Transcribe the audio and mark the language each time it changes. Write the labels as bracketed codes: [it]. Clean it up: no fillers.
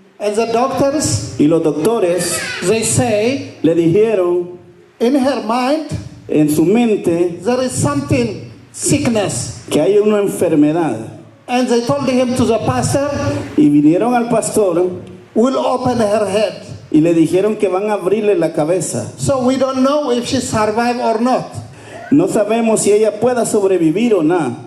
[en] And the doctors, [es] y los doctores [en] they say, [es] le dijeron [en] in her mind, [es] en su mente [en] there is something, sickness. [es] que hay una enfermedad [en] And they told him to the pastor, [es] y vinieron al pastor [en] we'll open her head. [es] y le dijeron que van a abrirle la cabeza. [en] So we don't know if she survived or not. [es] No sabemos si ella pueda sobrevivir o no.